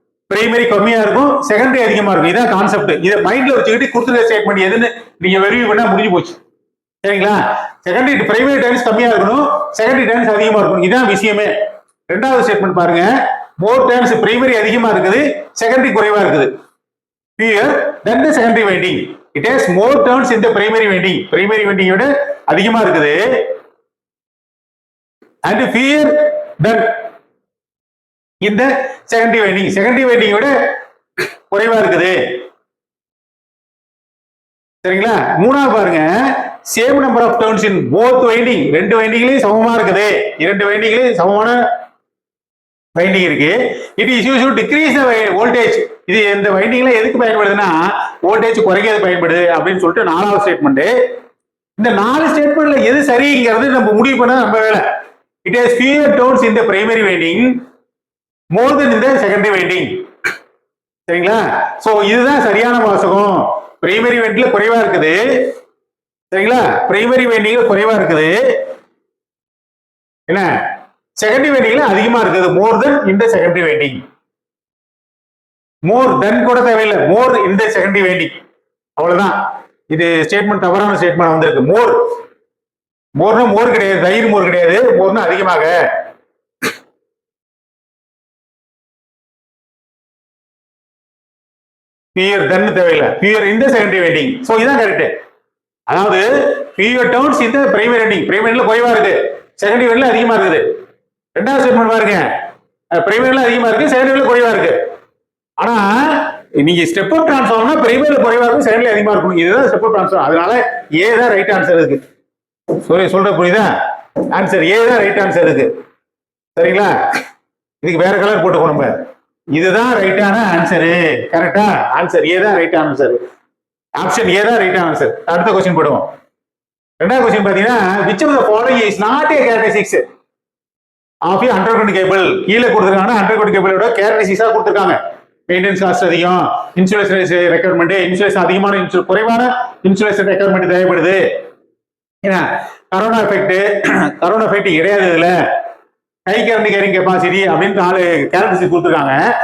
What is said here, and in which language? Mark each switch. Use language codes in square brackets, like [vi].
[ta] Primary கம்மியா இருக்கும், secondary அதிகமா இருக்கும். இதான் கான்செப்ட். இதை மைண்ட்ல வச்சுக்கிட்டு கொடுத்துருக்க ஸ்டேட்மெண்ட் எதுன்னு நீங்க வெரிஃபை பண்ணா முடிஞ்சு போச்சு. சரிங்களா? செகண்டரி பிரைமரி டைம்ஸ் கம்மியா இருக்கணும், செகண்டரி டைம்ஸ் அதிகமா இருக்கணும். இதான் விஷயமே. 2வது ஸ்டேட்மெண்ட் பாருங்க. மோர் டைம்ஸ் பிரைமரி அதிகமா இருக்குது, செகண்டரி குறைவா இருக்குது. [en] fewer than the secondary winding. It has more turns in the primary winding. [ta] Primary winding விட அதிகமா இருக்குது. [en] and fewer than in the secondary winding. [ta] Secondary winding விட குறைவா இருக்குது. சரிங்களா? 3வது பாருங்க. [en] Same number of turns in both winding. [ta] 2 வைண்டிங்லயும் சமமா இருக்குது. 2 வைண்டிங்லயும் சமமான வைண்டிங் இருக்கு. [en] It is use to decrease the voltage. [ta] இது இந்த வைண்டிங்ல எதுக்கு பயன்படுதுன்னா வோல்டேஜ் குறைக்கிறது பயன்படுது அப்படின்னு சொல்லிட்டு 4வது ஸ்டேட்மெண்ட். இந்த 4 ஸ்டேட்மெண்ட்ல எது சரிங்கிறது நம்ம முடிவு பண்ண நம்ம வேலை. [en] It has fewer turns in the primary winding more than in the secondary winding. [ta] சரிங்களா? சோ இதுதான் சரியான வாசகம். பிரைமரி வைண்டிங்ல குறைவா இருக்குது. சரிங்களா? பிரைமரி வைண்டிங்ல குறைவா இருக்குது. என்ன? செகண்டரி வைண்டிங்ல அதிகமா இருக்குது. மோர் தென் இந்த செகண்டரி வைண்டிங். மோர் தென் கூட தேவையில்லை, மோர் இந்த செகண்டரி வைண்டிங். அவ்வளவுதான். இது ஸ்டேட்மெண்ட் தவறான ஸ்டேட்மெண்ட் வந்திருக்கு. மோர்னா மோர் கிடையாது, தயிர் மோர் கிடையாது. மோர்னா அதிகமாக. பியர் தென் தேவையில்லை, பியர் இந்த செகண்டரி வைண்டிங். சோ இதான் கரெக்ட். அதாவது [en] fewer turns in the primary winding. [ta] பிரைமரில குறைவா இருக்கு, செகண்டரி வைண்டிங்ல அதிகமா இருக்குது. 2வது ஸ்டேட்மெண்ட் பாருங்க. பிரைமரில அதிகமா இருக்கு, செகண்டரில குறைவா இருக்கு. ஆனா நீங்க ஸ்டெப் அப் டிரான்ஸ்ஃபார்மர்னா பிரைமரில குறைவா இருக்கும், செகண்டரில அதிகமா இருக்கும். இதுதான் ஸ்டெப் அப் டிரான்ஸ்ஃபார்மர். அதனால ஏ தான் ரைட் ஆன்சர் இருக்கு. சொல்ற புரியுதா? ஆன்சர் ஏ தான் ரைட் ஆன்சர் இருக்கு. சரிங்களா? இதுக்கு வேற கலர் போட்டுக்கோ. நம்ம இதுதான் ரைட்டான ஆன்சரு. கரெக்டா? ஆன்சர் ஏ தான் ரைட் ஆன்சர். ஆப்ஷன் ஏ தான் ரைட் ஆன்சர். அடுத்த கொஸ்டின் போடுவோம். 2வது கொஸ்டின் பாத்தீங்கன்னா, [en] which of the following is not a characteristics of a underground cable? [ta] கீழே கொடுத்திருக்காங்க. அண்டர்கிரவுண்ட் கேபிளோட கேரக்டரிஸ்டிக்ஸா கொடுத்திருக்காங்க. மெயின்டெனன்ஸ் காஸ்ட் அதிகம், இன்சுலேஷன் ரெக்யர்மெண்ட், இன்சுலேஷன் அதிகமான குறைவான இன்சுலேஷன் ரெக்யர்மெண்ட் தேவைப்படுது. ஏன்னா கரோனா எஃபெக்ட் கிடையாது. இதுல ஹை கரண்ட் கேரிங் கெப்பாசிட்டி அப்படின்னு 4 கேரக்டரிஸ்டிக் கொடுத்துருக்காங்க.